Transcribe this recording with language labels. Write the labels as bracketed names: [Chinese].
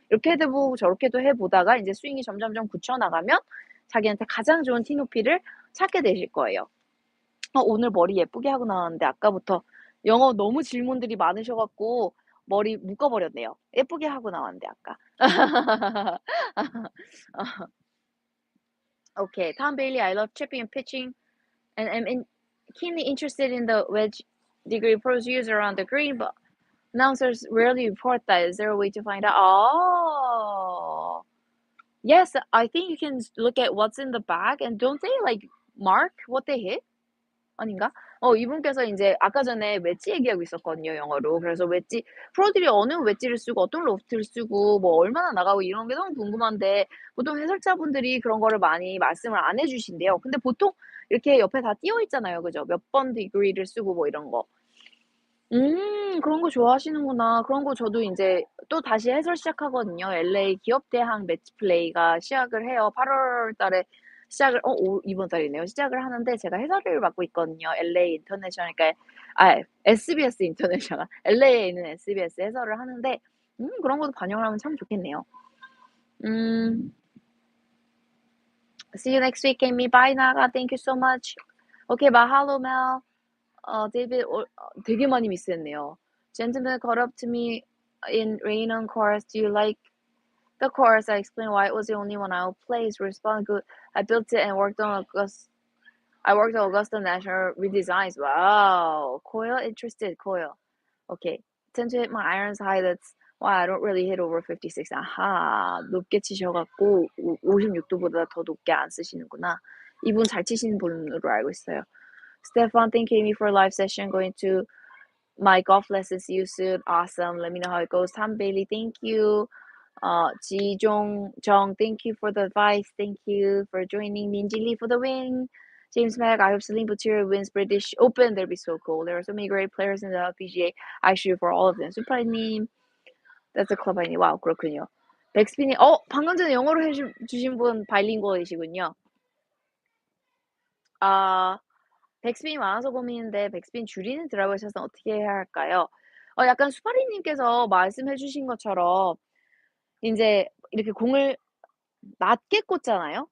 [Korean] 이렇게도 해 보고 저렇게도 해 보다가 인제 스윙이 점점점 굳혀 나가면 자기한테 가장 좋은 티 높이를 찾게 되실 거예요. 오늘 머리 예쁘게 하고 나왔는데 아까부터 영어 너무 질문들이 많으셔 갖고 머리 묶어 버렸네요. 예쁘게 하고 나왔는데 아까. [English] Okay. Tom Bailey, I love chipping and pitching and am keenly interested in the wedge degree pros use around the green, but announcers rarely report that. Is there a way to find out? Yes, I think you can look at what's in the bag and don't they like mark what they hit? [Korean] 아닌가? 이분께서 인제 아까 전에 웨지 얘기하고 있었거든요, 영어로. 그래서 웨지 프로들이 어느 웨지를 쓰고 어떤 로프트를 쓰고 뭐 얼마나 나가고 이런 게 너무 궁금한데 보통 해설자분들이 그런 거를 많이 말씀을 안 해 주신대요. 근데 보통 이렇게 옆에 다 띄어 있잖아요. 그죠? 몇 번 디그리를 쓰고 뭐 이런 거. 그런 거 좋아하시는구나. 그런 거 저도 인제 또다시 해설 시작하거든요. LA 기업대항 매치 플레이가 시작을 해요. 8월 달에 시작을 이번 달이네요. 시작을 하는데 제가 해설을 맡고 있거든요. LA 인터내셔널 그러니까 SBS 인터내셔널 LA에 있는 SBS 해설을 하는데 그런 것도 반영을 하면 참 좋겠네요. [English] 음 See you next week, Amy. Bye, Naga. Thank you so much. Okay, mahalo, Mel. [Korean] 데이비드 되게 많이 미스했네요. [English] Gentleman caught up to me in rain on course. Do you like the course? I explained why it was the only one I'll play. His response good. I built it and I worked on Augusta National redesigns. Wow. Coil interested. Coil. Okay. Tend to hit my irons high. That's why I don't really hit over 56. [Korean] 아하. 높게 치셔갖고 56도보다 더 높게 안 쓰시는구나. 이분 잘 치시는 분으로 알고 있어요. [English] Stefan, thank you, Amy, for a live session. Going to my golf lessons. See you soon. Awesome. Let me know how it goes. Tom Bailey, thank you. Ji Jong, thank you for the advice. Thank you for joining. Minji Lee for the win. James Mack, I hope Celine Boutier wins British Open. That'd be so cool. There are so many great players in the LPGA. I shoot for all of them. 수파이님, that's a club I need. [Korean] 와우, 그렇군요. 백스핀이, 방금 전에 영어로 해주신 분 바일링구얼이시군요. 백스핀이 많아서 고민인데 백스핀 줄이는 드라이버 샷은 어떻게 해야 할까요? 약간 수파리님께서 말씀해 주신 것처럼 인제 이렇게 공을 낮게 꽂잖아요.